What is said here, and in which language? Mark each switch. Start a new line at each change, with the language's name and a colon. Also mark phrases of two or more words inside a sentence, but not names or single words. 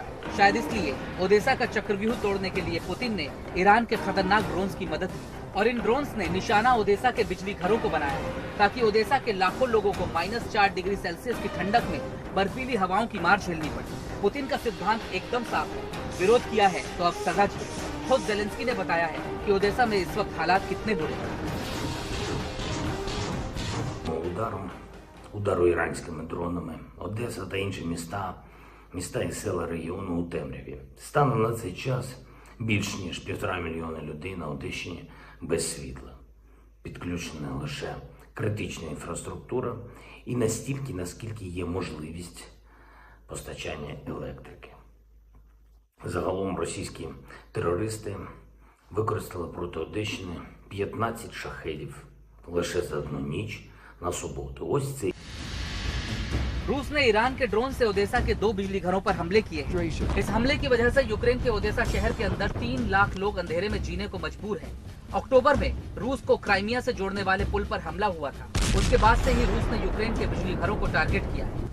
Hindi: शायद इसलिए ओदेसा का चक्रव्यूह तोड़ने के लिए पुतिन ने ईरान के खतरनाक ड्रोन्स की मदद ली और इन ड्रोन्स ने निशाना ओदेसा के बिजली घरों को बनाया, ताकि ओदेसा के लाखों लोगों को -4
English: degree Celsius
Hindi: की ठंडक में बर्फीली हवाओं की मार झेलनी पड़ी। पुतिन का सिद्धांत एकदम साफ है, विरोध किया है तो अब सजा झेले। खुद जेलेंस्की ने बताया है कि ओदेसा में इस वक्त हालात कितने बुरे हैं।
Ukrainian: Удару іранськими дронами Одеса та інші міста і села регіону у темряві. Станом на цей час більш ніж 1,5 мільйона людей на Одещині без світла. Підключена лише критична інфраструктура і настільки, наскільки є можливість постачання електрики. Загалом російські терористи використали проти Одещини 15 шахедів лише за одну ніч на суботу. Ось це.
Hindi: रूस ने ईरान के ड्रोन से ओदेसा के 2 बिजली घरों पर हमले किए हैं। इस हमले की वजह से यूक्रेन के ओदेसा शहर के अंदर 3 लाख लोग अंधेरे में जीने को मजबूर हैं। अक्टूबर में रूस को क्राइमिया से जोड़ने वाले पुल पर हमला हुआ था। उसके बाद से ही रूस ने यूक्रेन के बिजली घरों को टारगेट किया है।